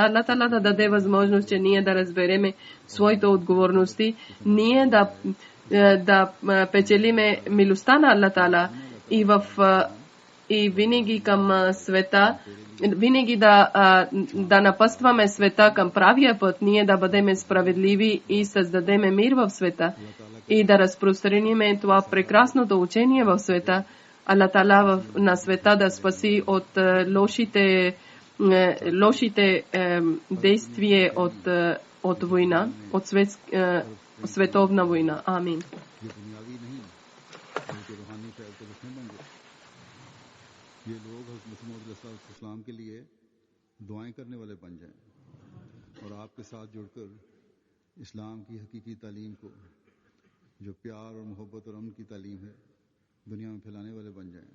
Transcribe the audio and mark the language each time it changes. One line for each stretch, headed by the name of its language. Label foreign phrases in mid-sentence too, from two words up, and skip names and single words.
Bulgarian: Аллах Таала да даде възможност, че ние да разбереме своите отговорности, ние да печелиме милостта на Аллах Таала и винаги към света, винаги да напъстваме света към правия път, ние да бъдем справедливи и създадеме мир в света и да разпространиме това прекрасното учение в света. Аллах Таала на света да спаси от лошите действия от война, от световна война. Амин.
Urdu: یہ لوگ حضرت محمد اسلام کے لیے دعائیں کرنے والے بن جائیں اور آپ کے ساتھ جڑ کر اسلام کی حقیقی تعلیم کو، جو پیار اور محبت اور امن کی تعلیم ہے، دنیا میں پھیلانے والے بن جائیں.